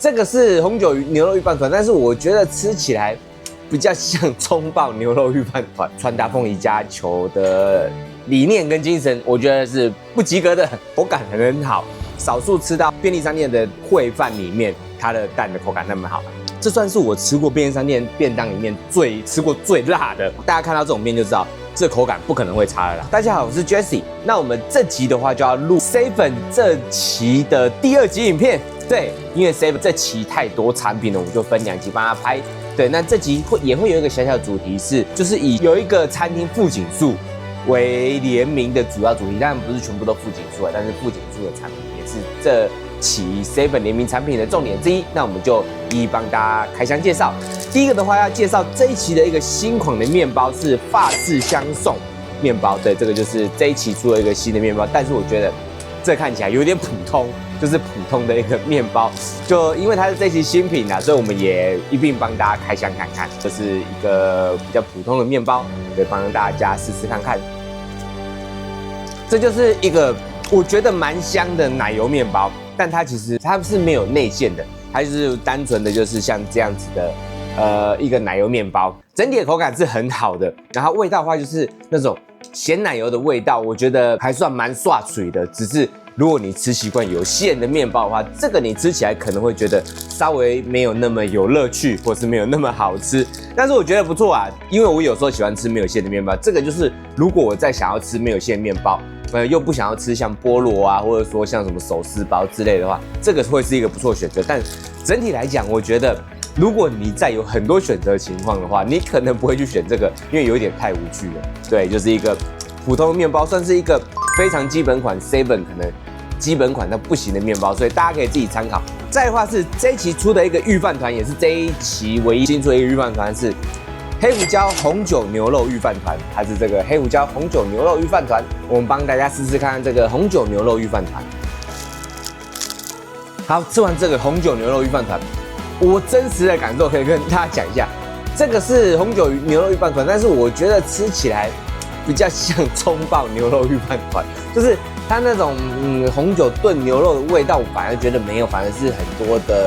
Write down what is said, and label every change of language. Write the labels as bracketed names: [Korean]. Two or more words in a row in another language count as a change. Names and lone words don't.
[Chinese] 這個是紅酒牛肉御飯糰，但是我覺得吃起來比較像蔥爆牛肉御飯糰，傳達鳳梨家球的理念跟精神，我覺得是不及格的，口感很好。少數吃到便利商店的烩飯裡面，它的蛋的口感那麼好，這算是我吃過便利商店便當裡面吃過最辣的。大家看到這種面就知道，這口感不可能會差的啦。大家好，我是 Jesse。那我們這集的話就要錄 Seven 這期的第2集影片。對，因為 Seven 這期太多產品了，我們就分2集幫他拍。對，那這集也會有一個小小的主題是，就是以有一個餐廳富錦樹為聯名的主要主題，當然不是全部都富錦樹啊，但是富錦樹的產品也是這期 Seven 聯名產品的重點之一。那我們就一一幫大家開箱介紹。第一個的話要介紹這一期的一個新款的面包是法式香頌面包。對，这個就是這一期出了一個新的面包，但是我覺得這看起來有點普通，就是普通的一個面包。就因為它是這期新品啊，所以我們也一併幫大家開箱看看。這是一個比較普通的面包，可以幫大家試試看看。這就是一個我覺得蠻香的奶油面包，但它其實它是沒有內餡的，它就是單純的就是像這樣子的一個奶油面包，整體的口感是很好的。然後味道的話就是那種鹹奶油的味道，我覺得還算蠻刷嘴的。只是如果你吃習慣有餡的面包的話，這個你吃起來可能會覺得稍微沒有那麼有樂趣，或是沒有那麼好吃。但是我覺得不錯啊，因為我有時候喜歡吃沒有餡的面包。這個就是如果我再想要吃沒有餡面包，又不想要吃像菠蘿啊，或者說像什麼手撕包之類的話，這個會是一個不錯的選擇。但整體來講，我覺得如果你在有很多選擇的情況的話，你可能不會去選這個，因為有點太無趣了。對，就是一个普通的面包，算是一個非常基本款 Seven 可能基本款它不行的面包，所以大家可以自己參考。再的話是這一期出的一個御飯糰，也是這一期唯一新出的一個御飯糰是黑胡椒紅酒牛肉御飯糰，它是這個黑胡椒紅酒牛肉御飯糰，我們幫大家試試看這個紅酒牛肉御飯糰。好，吃完這個紅酒牛肉御飯糰，我真實的感受可以跟大家講一下，這個是紅酒牛肉御飯糰，但是我覺得吃起來比較像蔥爆牛肉御飯糰，就是它那種紅酒燉牛肉的味道，我反而覺得沒有，反而是很多的。